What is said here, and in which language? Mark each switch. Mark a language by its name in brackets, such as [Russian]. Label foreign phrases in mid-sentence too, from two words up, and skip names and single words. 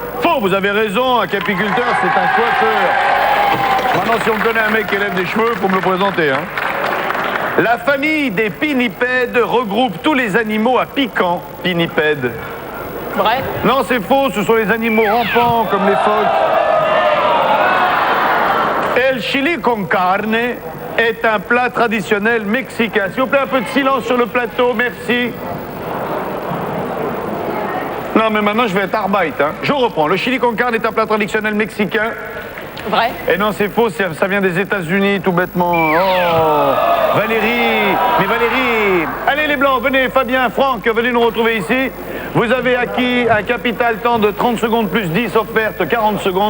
[French] Faux, vous avez raison, un capiculteur, c'est un coiffeur. Maintenant, si on connaît un mec qui élève des cheveux, il faut me le présenter. Hein. La famille des pinnipèdes regroupe tous les animaux à piquant. Pinnipèdes. Vrai. Non, c'est faux, ce sont les animaux rampants, comme les phoques. El chili con carne est un plat traditionnel mexicain. S'il vous plaît, un peu de silence sur le plateau, merci. Non, mais maintenant, je vais être arbeit. Hein. Je reprends. Le chili con carne est un plat traditionnel mexicain. Vrai. Et non, c'est faux, ça vient des États-Unis, tout bêtement. Oh, Valérie, mais Valérie. Allez, les Blancs, venez, Fabien, Franck, venez nous retrouver ici. Vous avez acquis un capital temps de 30 secondes plus 10 offertes, 40 secondes.